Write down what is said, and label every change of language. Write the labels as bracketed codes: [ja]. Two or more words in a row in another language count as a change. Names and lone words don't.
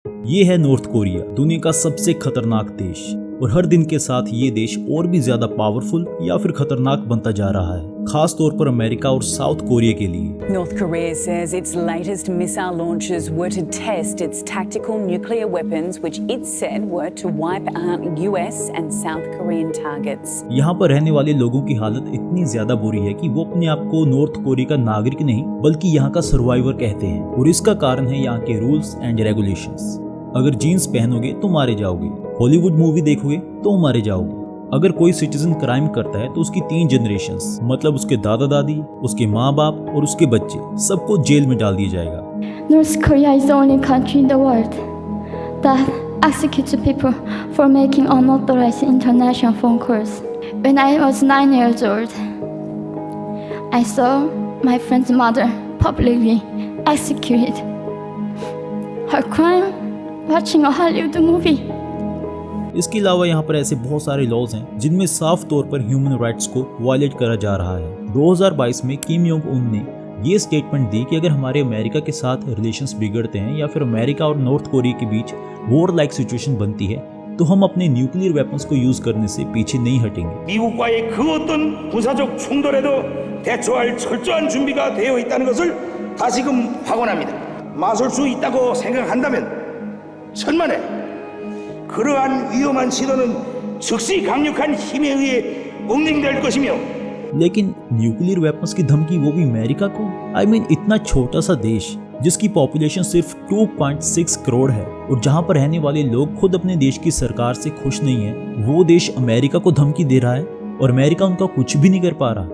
[hi] ये है नॉर्थ कोरिया, दुनिया का सबसे खतरनाक देश, और हर दिन के साथ ये देश और भी ज्यादा पावरफुल या फिर खतरनाक बनता जा रहा है, खास तौर पर अमेरिका और साउथ कोरिया के लिए। [en] North Korea says its latest missile launches were to test its tactical nuclear weapons, which it said were to wipe out US and South Korean targets. [hi] यहाँ पर रहने वाले लोगों की हालत इतनी ज्यादा बुरी है कि वो अपने आप को नॉर्थ कोरिया का नागरिक नहीं बल्कि यहाँ का सर्वाइवर कहते हैं, और इसका कारण है यहाँ के [en] rules and regulations. [hi] अगर जीन्स पहनोगे तो मारे जाओगे, हॉलीवुड मूवी देखोगे तो मारे जाओगे। अगर कोई [en] citizen crime [hi] करता है तो उसकी 3 जनरेशंस, मतलब उसके दादा दादी, उसके माँ बाप और उसके बच्चे, सबको जेल में डाल दिया जाएगा। [en] North Korea is the only country in the world that executes people for making unauthorized international phone calls. When I was 9 years old, I saw my friend's mother publicly executed. Her crime, watching a Hollywood movie. [hi] इसके अलावा यहाँ पर ऐसे बहुत सारे लॉज हैं जिनमें साफ तौर पर [en] human rights [hi] को वायलेट करा जा रहा है। 2022 में किम योंग उन ने ये स्टेटमेंट दी कि अगर हमारे अमेरिका के साथ रिलेशंस बिगड़ते हैं या फिर अमेरिका और नॉर्थ कोरिया के बीच [en] war like situation [hi] बनती है तो हम अपने [en] nuclear weapons [hi] को यूज करने से पीछे नहीं हटेंगे। [ko] 미국과의 그 어떤 군사적 충돌에도 대처할 철저한 준비가 되어 있다는 것을 다시금 확언합니다. 맞설 수 있다고 생각한다면 천만에 그러한 위험한 시도는 즉시 강력한 힘에 의해 응징될 것이며 [hi] लेकिन [en] nuclear weapons [hi] की धमकी वो भी अमेरिका को। [en] I mean, [hi] इतना छोटा सा देश जिसकी पॉपुलेशन सिर्फ 2.6 करोड़ है और जहां पर रहने वाले लोग खुद अपने देश की सरकार से खुश नहीं है, वो देश अमेरिका को धमकी दे रहा है और अमेरिका उनका कुछ भी नहीं कर पा रहा।